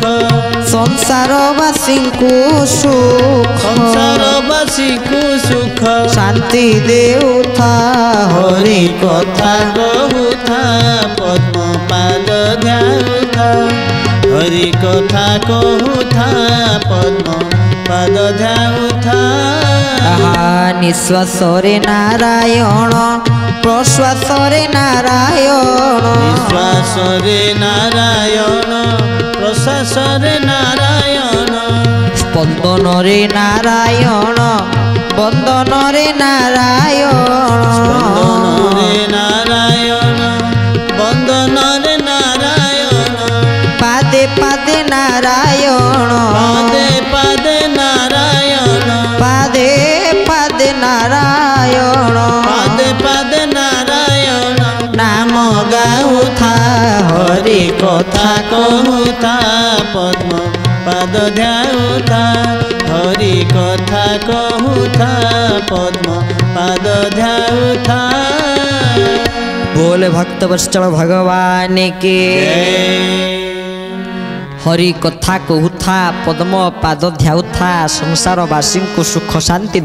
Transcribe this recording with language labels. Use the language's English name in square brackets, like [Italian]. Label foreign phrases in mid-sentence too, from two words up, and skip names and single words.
[Odia] ସଂସାରବାସୀ କୋ ସୁଖ ସଂସାରବାସୀ କୋ ସୁଖ ଶାନ୍ତି ଦେଉଥା ହରି କଥା କହୁ ଥା ପଦ୍ମ ପାଦ ଧ୍ୟାଉ ଥା ହରି କଥା କହୁ ଥା ପଦ୍ମ ପାଦ ଧ୍ୟାଉ ଥା। ନିଶ୍ୱାସ ରେ ନାରାୟଣ ପ୍ରଶ୍ୱାସ ରେ ନାରାୟଣ ନିଶ୍ୱାସ ରେ ନାରାୟଣ ପ୍ରଶ୍ୱାସ ରେ ନାରାୟଣ ସ୍ପନ୍ଦନ ରେ ନାରାୟଣ ବନ୍ଦନ ରେ ନାରାୟଣ ସ୍ପନ୍ଦନ ରେ ନାରାୟଣ ବନ୍ଦନ ରେ ନାରାୟଣ ପାଦେ ପାଦେ ନାରାୟଣ ପାଦେ ପାଦେ ନାରାୟଣ ପାଦେ ପାଦେ ନାରାୟଣ ପାଦେ ପାଦେ ନାରାୟଣ ନାମ ଗାଉ ଥା ହରି କଥା କହୁ ଥା ପଦ୍ମ ପାଦ ଧ୍ୟାଉ ଥା ହରି କଥା କହୁ ଥା ପଦ୍ମ ପାଦ ଧ୍ୟାଉ ଥା। [Hindi] बोले भक्त वत्सल भगवान के [Odia] ହରି କଥା କହୁଥା ପଦ୍ମ ପାଦ ଧ୍ୟାଉଥା ସଂସାରବାସୀ କୋ ସୁଖ ଶାନ୍ତି